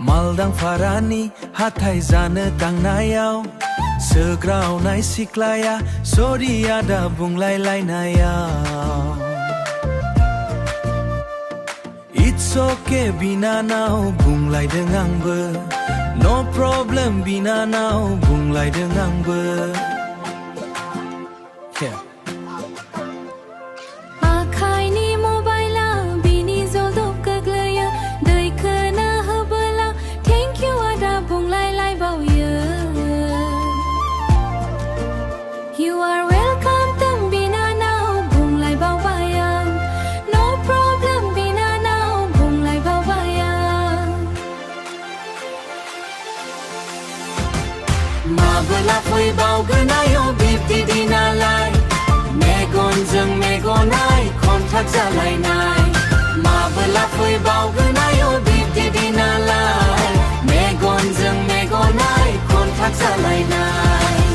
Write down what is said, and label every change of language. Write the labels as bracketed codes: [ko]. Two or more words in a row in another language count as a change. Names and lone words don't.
[brx] दां फारानि हाथाय जानो थांनायाव सोग्रावनाय सिख्लाया सरि आदा बुंलायलायनायाव [en] It's okay [brx] बिनानाव बुंलायदों आंबो [en] No problem [brx] बिनानाव बुंलायदों आंबो आखाइनि मबाइला बिनि जलदब गोग्लैयो दैखोनो होबोला [en] Thank you [brx] आदा बुंलायलायबावयो [en] You are welcome [brx] दों बिनानाव बुंलायबावबाय आं [en] No problem [brx] बिनानाव बुंलायबावबाय आं माबोला फैबावगोन आयौ बिब्दि दिनालाय मेगनजों मेगनाय कन्ट्राक्ट जालायनाय माबोला फैबावगोन आयौ बिब्दि दिनालाय मेगनजों मेगनाय कन्ट्राक्ट जालायनाय